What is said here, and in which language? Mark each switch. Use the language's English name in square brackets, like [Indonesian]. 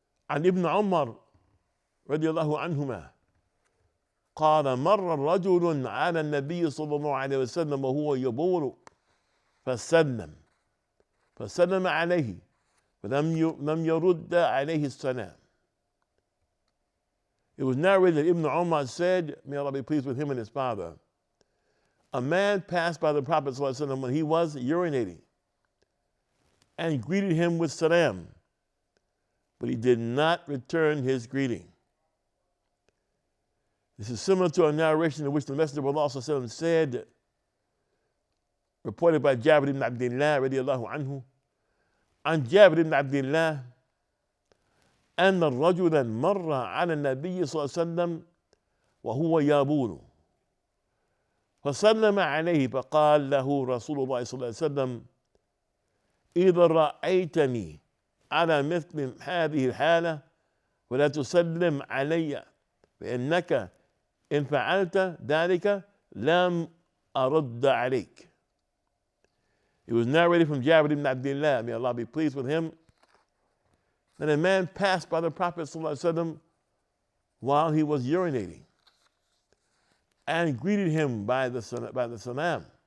[Arabic] عن ابن عمر رضي الله عنهما قال مر رجل على النبي صلى الله عليه وسلم وهو يبول فسلم عليه فلم يرد عليه السلام. [English] It was narrated that Ibn Umar said, may Allah be pleased with him and his father, a man passed by the Prophet ﷺ when he was urinating and greeted him with salam, but he did not return his greeting. This is similar to a narration in which the Messenger of Allah ﷺ said, reported by Jabir ibn Abdullah radiallahu anhu, [Arabic] عن جابر بن عبد الله أن رجلا مر على النبي صلى الله عليه وسلم وهو يبول فسلم عليه فقال له رسول الله صلى الله عليه وسلم إذا رأيتني على مثل هذه الحالة ولا تسلم علي فإنك إن فعلت ذلك لم أرد عليك. [English] It was narrated from Jabir ibn Abdullah, may Allah be pleased with him, that a man passed by the Prophet ﷺ while he was urinating and greeted him by the salam.